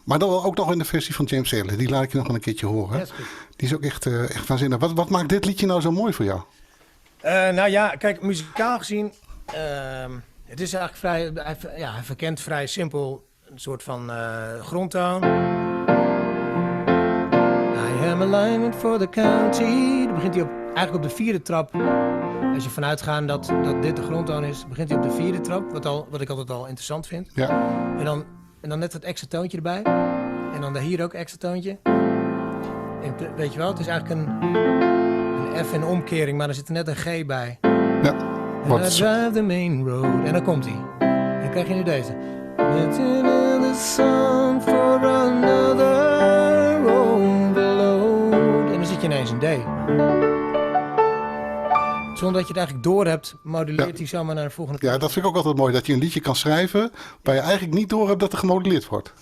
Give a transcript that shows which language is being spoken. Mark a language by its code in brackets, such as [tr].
[nl] Maar dan ook nog in de versie van James Taylor. Die laat ik je nog een keertje horen. Ja, die is ook echt waanzinnig. Wat maakt dit liedje nou zo mooi voor jou? Nou ja, kijk, muzikaal gezien, het is eigenlijk vrij, hij verkent vrij simpel een soort van grondtoon. [en] I am a lineman for the county. [nl] Dan begint hij eigenlijk op de vierde trap. Als je vanuit gaat dat dit de grondtoon is, begint hij op de vierde trap, wat ik altijd al interessant vind. Ja. En dan net dat extra toontje erbij. En dan hier ook extra toontje. En weet je wel, het is eigenlijk een F in omkering, maar er zit er net een G bij. Ja. [en] And I drive the main road. [nl] En dan komt hij. En dan krijg je nu deze. [en] In the sun for another overload. [nl] En dan zit je ineens een D. Zonder dat je het eigenlijk door hebt, moduleert hij zomaar naar de volgende toon. Ja, dat vind ik ook altijd mooi. Dat je een liedje kan schrijven waar je eigenlijk niet door hebt dat er gemoduleerd wordt.